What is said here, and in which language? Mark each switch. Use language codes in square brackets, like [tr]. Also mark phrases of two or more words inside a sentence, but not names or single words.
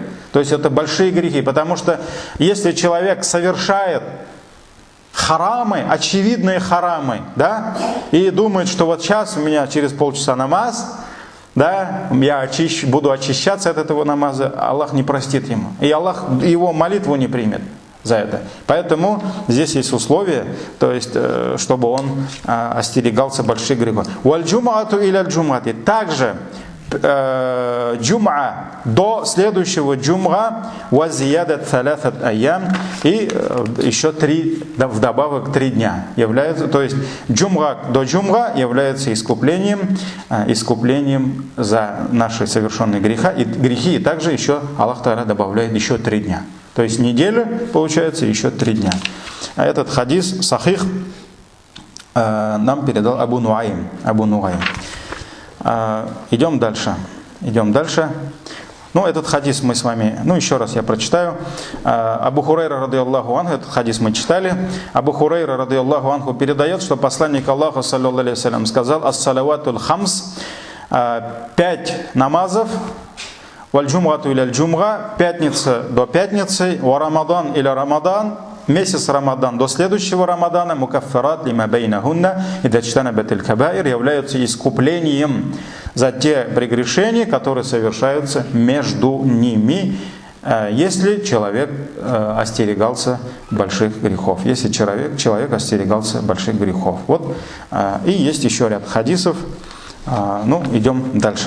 [ru] То есть это большие грехи. Потому что если человек совершает харамы, очевидные харамы, да, и думает, что вот сейчас у меня через полчаса намаз, да, я буду очищаться от этого намаза, Аллах не простит ему. И Аллах его молитву не примет за это. Поэтому здесь есть условия, то есть, чтобы он остерегался больших грехов. Также джум'a до следующего джум'a [ar] وزيادة ثلاثة أيام, [ru] и еще вдобавок 3 дня является, то есть джум'a до джум'a является искуплением за наши совершенные грехи, и также еще Аллах Та'аля добавляет еще 3 дня. То есть неделя, получается, еще 3 дня. А этот хадис сахих нам передал Абу Нуайм. Идем дальше. Ну, этот хадис мы с вами, еще раз я прочитаю. [ar] أبو هريرة رضي الله عنه, [ru] этот хадис мы читали. Абу Хурайра [ar] رضي الله عنه [ru] передает, что посланник Аллаха, [ar] صلى الله عليه وسلم, [ru] сказал: [ar] الصلوات الخمس, 5 намазов, والجمعة إلى الجمعة, [ru] пятница до пятницы, [ar] ورمضان إلى رمضان, [ru] месяц Рамадан до следующего Рамадана, [ar] مكفرات لما بينهن اجتنبت الكبائر, [ru] являются искуплением за те прегрешения, которые совершаются между ними, если человек остерегался больших грехов. Если человек остерегался больших грехов. Вот. И есть еще ряд хадисов. Идем дальше.